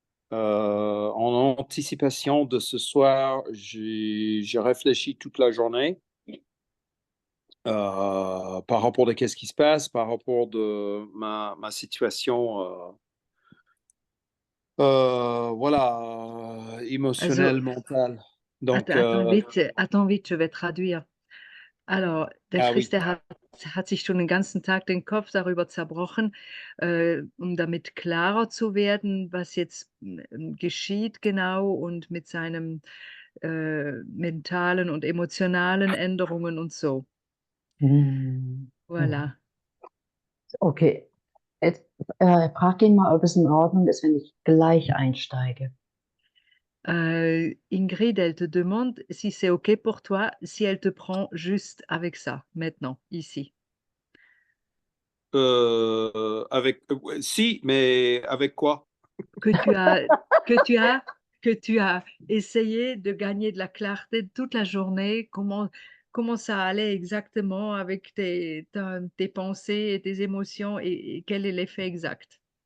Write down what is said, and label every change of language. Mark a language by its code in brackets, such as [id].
[fr] En anticipation de ce soir, j'ai réfléchi toute la journée par rapport à qu'est-ce qui se passe, par rapport de ma situation, voilà, [de] Also, [fr] émotionnelle, mentale. Donc, attends vite, je vais traduire. Alors, [de] der ah Chris, [fr] oui. [de] der hat sich schon den ganzen Tag den Kopf darüber zerbrochen, um damit klarer zu werden, was jetzt geschieht genau und mit seinem mentalen und emotionalen Änderungen und so. mhm. Mhm. [fr] Voilà. [de] Okay, jetzt, frag ihn mal, ob es in Ordnung ist, wenn ich gleich einsteige. [fr] Ingrid, elle te demande si c'est OK pour toi, si elle te prend juste avec ça, maintenant, ici. Ouais, si, mais avec quoi? Que tu as que tu as que tu as essayé de gagner de la clarté toute la journée, comment ça allait exactement avec tes pensées et tes émotions et quel est l'effet exact?